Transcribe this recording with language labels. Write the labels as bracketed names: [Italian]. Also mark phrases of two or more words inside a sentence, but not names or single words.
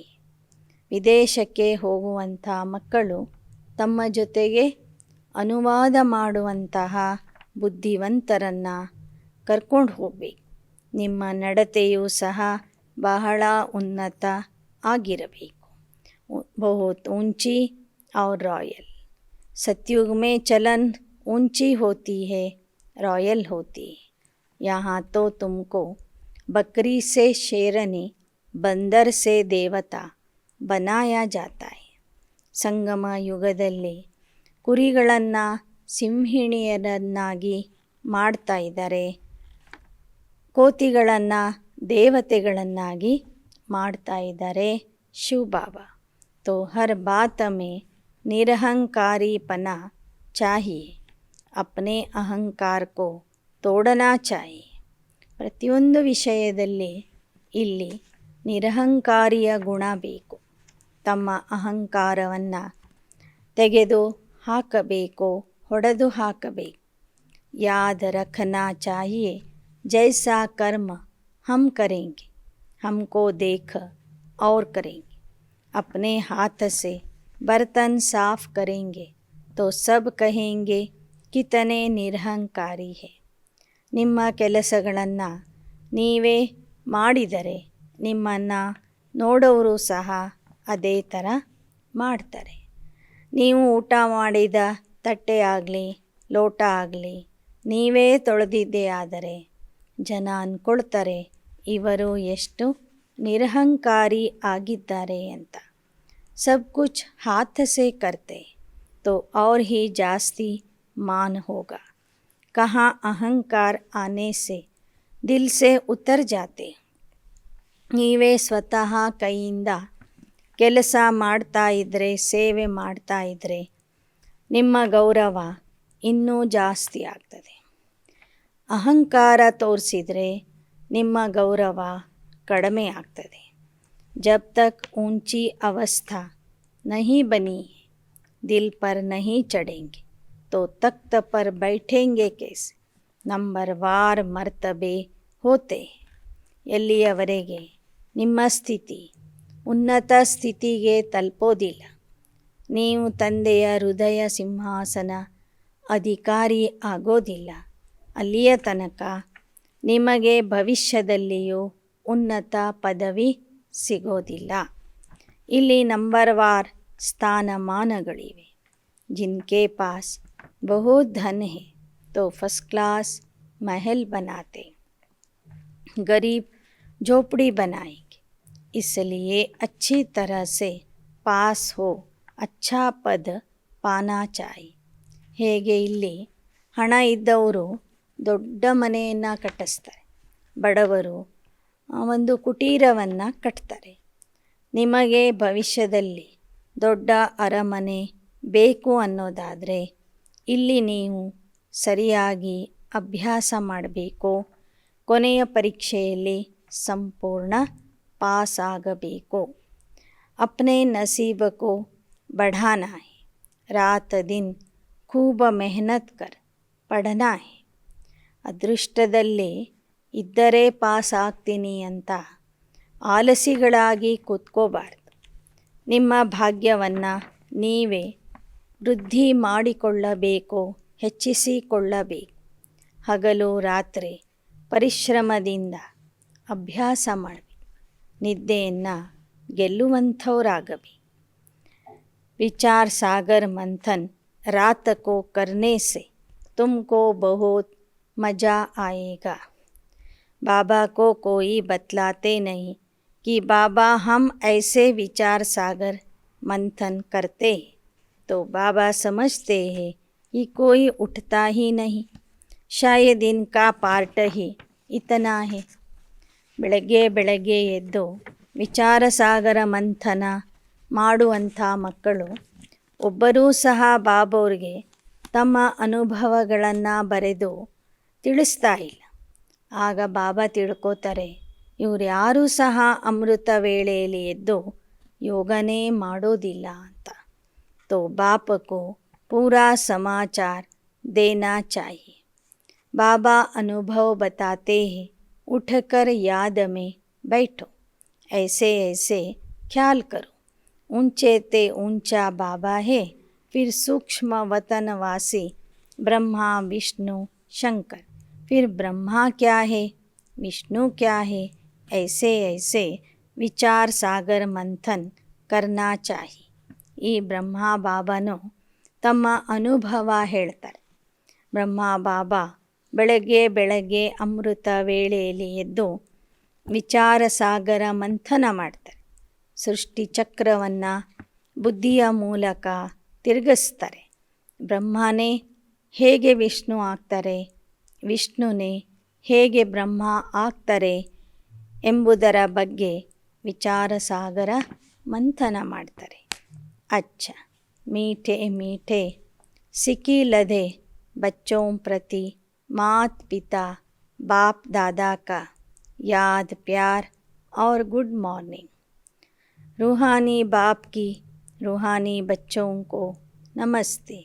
[Kannada] ವಿದೇಶಕ್ಕೆ ಹೋಗುವಂಥ ಮಕ್ಕಳು ತಮ್ಮ ಜೊತೆಗೆ ಅನುವಾದ ಮಾಡುವಂತಹ ಬುದ್ಧಿವಂತರನ್ನು ಕರ್ಕೊಂಡು ಹೋಗಬೇಕು. ನಿಮ್ಮ ನಡತೆಯೂ ಸಹ ಬಹಳ ಉನ್ನತ ಆಗಿರಬೇಕು. [Hindi] बहुत ऊंची और रॉयल. सतयुग में चलन ऊंची होती है, रॉयल होती है. यहाँ तो तुमको बकरी से शेरनी, बंदर से देवता बनाया जाता है. [Kannada] ಸಂಗಮ ಯುಗದಲ್ಲಿ ಕುರಿಗಳನ್ನು ಸಿಂಹಿಣಿಯರನ್ನಾಗಿ ಮಾಡ್ತಾ ಇದ್ದಾರೆ, ಕೋತಿಗಳನ್ನು ದೇವತೆಗಳನ್ನಾಗಿ ಮಾಡ್ತಾ ಇದ್ದಾರೆ ಶಿವ ಬಾಬಾ. [Hindi] तो हर बात में निरहंकारीपना चाहिए. अपने अहंकार को तोड़ना चाहिए. [Kannada] ಪ್ರತಿಯೊಂದು ವಿಷಯದಲ್ಲಿ ಇಲ್ಲಿ ನಿರಹಂಕಾರಿಯ ಗುಣ ಬೇಕು. ತಮ್ಮ ಅಹಂಕಾರವನ್ನು ತೆಗೆದು ಹಾಕಬೇಕು, ಹೊಡೆದು ಹಾಕಬೇಕು. [Hindi] याद रखना चाहिए जैसा कर्म हम करेंगे, हमको देख और करेंगे. अपने हाथ से बर्तन साफ करेंगे तो सब कहेंगे कितने ನಿರಹಂಕಾರಿ है. [Kannada] ನಿಮ್ಮ ಕೆಲಸಗಳನ್ನು ನೀವೇ ಮಾಡಿದರೆ ನಿಮ್ಮನ್ನು ನೋಡೋರು ಸಹ ಅದೇ ಥರ ಮಾಡ್ತಾರೆ. ನೀವು ಊಟ ಮಾಡಿದ ತಟ್ಟೆ ಆಗಲಿ ಲೋಟ ಆಗಲಿ ನೀವೇ ತೊಳೆದಿದ್ದೇ ಆದರೆ ಜನ ಅಂದ್ಕೊಳ್ತಾರೆ ಇವರು ಎಷ್ಟು ನಿರಹಂಕಾರಿ ಆಗಿದ್ದಾರೆ ಅಂತ. [Hindi] सब कुछ हाथ से करते तो और ही जास्ती मान होगा. कहाँ अहंकार आने से दिल से उतर जाते. [Kannada] ನೀವೇ ಸ್ವತಃ ಕೈಯಿಂದ ಕೆಲಸ ಮಾಡ್ತಾ ಇದ್ದರೆ, ಸೇವೆ ಮಾಡ್ತಾ ಇದ್ದರೆ ನಿಮ್ಮ ಗೌರವ ಇನ್ನೂ ಜಾಸ್ತಿ ಆಗ್ತದೆ. ಅಹಂಕಾರ ತೋರಿಸಿದರೆ ನಿಮ್ಮ ಗೌರವ ಕಡಿಮೆ ಆಗ್ತದೆ. [Hindi] जब तक ऊंची अवस्था नहीं बनी है, दिल पर नहीं चढ़ेंगे तो तख्त पर बैठेंगे कैसे. नंबरवार मर्तबे होते. [Kannada] ಎಲ್ಲಿಯವರೆಗೆ ನಿಮ್ಮ ಸ್ಥಿತಿ ಉನ್ನತ ಸ್ಥಿತಿಗೆ ತಲುಪೋದಿಲ್ಲ, ನೀವು ತಂದೆಯ ಹೃದಯ ಸಿಂಹಾಸನ ಅಧಿಕಾರಿ ಆಗೋದಿಲ್ಲ, ಅಲ್ಲಿಯ ತನಕ ನಿಮಗೆ ಭವಿಷ್ಯದಲ್ಲಿಯೂ ಉನ್ನತ ಪದವಿ ಸಿಗೋದಿಲ್ಲ. ಇಲ್ಲಿ ನಂಬರ್ವಾರ್ ಸ್ಥಾನಮಾನಗಳಿವೆ. [Hindi] जिनके पास बहुत धन है तो [English] first class [Hindi] महल बनाते, गरीब झोपड़ी बनाएंगे. इसलिए अच्छी तरह से पास हो अच्छा पद पाना चाहिए. [Kannada] ಹೇಗೆ ಇಲ್ಲಿ ಹಣ ಇದ್ದವರು ದೊಡ್ಡ ಮನೆಯನ್ನು ಕಟ್ಟಿಸ್ತಾರೆ, ಬಡವರು ಒಂದು ಕುಟೀರವನ್ನು ಕಟ್ತಾರೆ. ನಿಮಗೆ ಭವಿಷ್ಯದಲ್ಲಿ ದೊಡ್ಡ ಅರಮನೆ ಬೇಕು ಅನ್ನೋದಾದರೆ ಇಲ್ಲಿ ನೀವು ಸರಿಯಾಗಿ ಅಭ್ಯಾಸ ಮಾಡಬೇಕು. ಕೊನೆಯ ಪರೀಕ್ಷೆಯಲ್ಲಿ ಸಂಪೂರ್ಣ ಪಾಸ್ ಆಗಬೇಕು. [Hindi] अपने नसीब को बढ़ाना है, रात दिन खूब मेहनत कर पढ़ना है. [Kannada] ಅದೃಷ್ಟದಲ್ಲಿ ಇದ್ದರೆ ಪಾಸ್ ಆಗ್ತೀನಿ ಅಂತ ಆಲಸಿಗಳಾಗಿ ಕೂತ್ಕೋಬಾರ್ದು. ನಿಮ್ಮ ಭಾಗ್ಯವನ್ನು ನೀವೇ ವೃದ್ಧಿ ಮಾಡಿಕೊಳ್ಳಬೇಕು, ಹೆಚ್ಚಿಸಿಕೊಳ್ಳಬೇಕು. ಹಗಲು ರಾತ್ರಿ ಪರಿಶ್ರಮದಿಂದ ಅಭ್ಯಾಸ ಮಾಡಬೇಕು. ನಿದ್ದೆಯನ್ನು ಗೆಲ್ಲುವಂಥವರಾಗಬೇಕು. [Hindi] विचार सागर मंथन रात को करने से तुमको बहुत मज़ा आएगा. बाबा को कोई बतलाते नहीं कि बाबा हम ऐसे विचार सागर मंथन करते हैं, तो बाबा समझते हैं कि कोई उठता ही नहीं, शायद इनका पार्ट ही इतना है. [Kannada] ಬೆಳಗ್ಗೆ ಬೆಳಗ್ಗೆ ಎದ್ದು ವಿಚಾರ ಸಾಗರ ಮಂಥನ ಮಾಡುವಂಥ ಮಕ್ಕಳು ಒಬ್ಬರೂ ಸಹ ಬಾಬೋರಿಗೆ ತಮ್ಮ ಅನುಭವಗಳನ್ನು ಬರೆದು ತಿಳಿಸ್ತಾ ಇಲ್ಲ. ಆಗ ಬಾಬಾ ತಿಳ್ಕೋತಾರೆ, ಇವ್ರು ಯಾರೂ ಸಹ ಅಮೃತ ವೇಳೆಯಲ್ಲಿ ಎದ್ದು ಯೋಗನೇ ಮಾಡೋದಿಲ್ಲ ಅಂತ. [Hindi] तो बाप को पूरा समाचार देना चाहिए. बाबा अनुभव बताते हैं, उठकर याद में बैठो, ऐसे ऐसे ख्याल करो. ऊंचे ते ऊंचा बाबा है, फिर सूक्ष्म वतनवासी ब्रह्मा विष्णु शंकर. फिर ब्रह्मा क्या है, विष्णु क्या है, ऐसे ऐसे विचार सागर मंथन करना चाहिए. [Kannada] ಈ ಬ್ರಹ್ಮ ಬಾಬಾನು ತಮ್ಮ ಅನುಭವ ಹೇಳ್ತಾರೆ. ಬ್ರಹ್ಮ ಬಾಬಾ ಬೆಳಗ್ಗೆ ಬೆಳಗ್ಗೆ ಅಮೃತ ವೇಳೆಯಲ್ಲಿ ಎದ್ದು ವಿಚಾರ ಸಾಗರ ಮಂಥನ ಮಾಡ್ತಾರೆ. ಸೃಷ್ಟಿ ಚಕ್ರವನ್ನು ಬುದ್ಧಿಯ ಮೂಲಕ ತಿರುಗಿಸ್ತಾರೆ. ಬ್ರಹ್ಮನೇ ಹೇಗೆ ವಿಷ್ಣು ಆಗ್ತಾರೆ, ವಿಷ್ಣುನೇ ಹೇಗೆ ಬ್ರಹ್ಮ ಆಗ್ತಾರೆ ಎಂಬುದರ ಬಗ್ಗೆ ವಿಚಾರ ಸಾಗರ ಮಂಥನ ಮಾಡ್ತಾರೆ. [Hindi] अच्छा मीठे मीठे सिकी लदे बच्चों प्रति मात पिता बाप दादा का याद प्यार और [English] good morning. [Hindi] रूहानी बाप की रूहानी बच्चों को नमस्ते.